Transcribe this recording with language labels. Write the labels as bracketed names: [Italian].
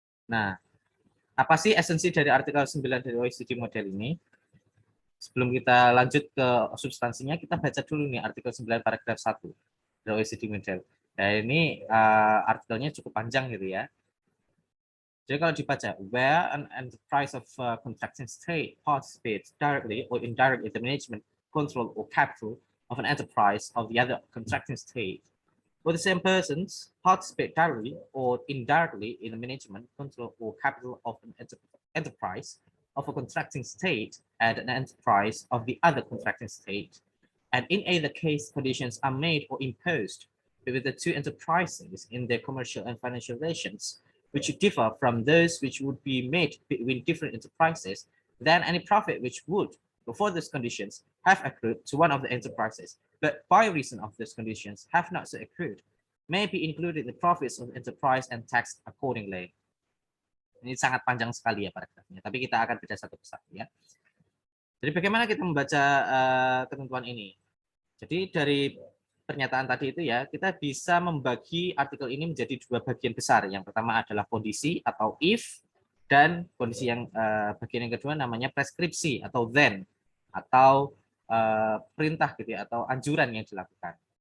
[Indonesian] Nah, apa sih esensi dari artikel 9 dari OECD model ini? Sebelum kita lanjut ke substansinya, kita baca dulu nih artikel 9 paragraf 1 dari OECD model. Nah, ini artikelnya cukup panjang gitu ya. [English] Jadi kalau dibaca, where an enterprise of contracting state participates directly or indirectly in the management, control, or capital of an enterprise of the other contracting state, or the same persons participate directly or indirectly in the management, control, or capital of an enterprise of a contracting state and an enterprise of the other contracting state, and in either case conditions are made or imposed with the two enterprises in their commercial and financial relations, which differ from those which would be made between different enterprises, then any profit which would, before these conditions, have accrued to one of the enterprises, but by reason of these conditions have not so accrued, may be included in the profits of the enterprise and taxed accordingly. [Indonesian] Ini sangat panjang sekali ya paragrafnya, tapi kita akan baca satu persatu ya. Jadi bagaimana kita membaca ketentuan ini? Jadi dari pernyataan tadi itu ya, kita bisa membagi artikel ini menjadi dua bagian besar. Yang pertama adalah kondisi atau if, dan kondisi yang bagian yang kedua namanya preskripsi atau then, atau perintah gitu ya, atau anjuran yang dilakukan.